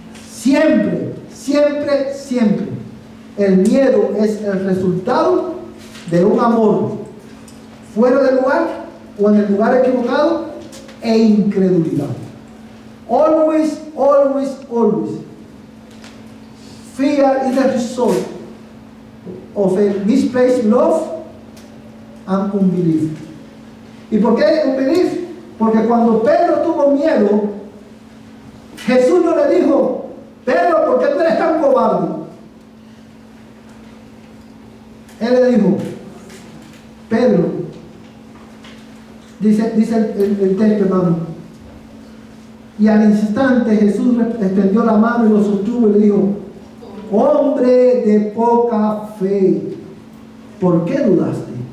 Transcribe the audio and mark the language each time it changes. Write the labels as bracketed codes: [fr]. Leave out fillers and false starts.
[es] Siempre, siempre, siempre el miedo es el resultado de un amor fuera del lugar o en el lugar equivocado e incredulidad. [en] Always, always, always. Fear is the result of a misplaced love and unbelief. [es] ¿Y por qué unbelief? Porque cuando Pedro tuvo miedo, Jesús no le dijo: Pedro, ¿por qué tú eres tan cobarde? Él le dijo: Pedro, dice el texto, hermano, y al instante Jesús extendió la mano y lo sostuvo y le dijo: hombre de poca fe, ¿por qué dudaste?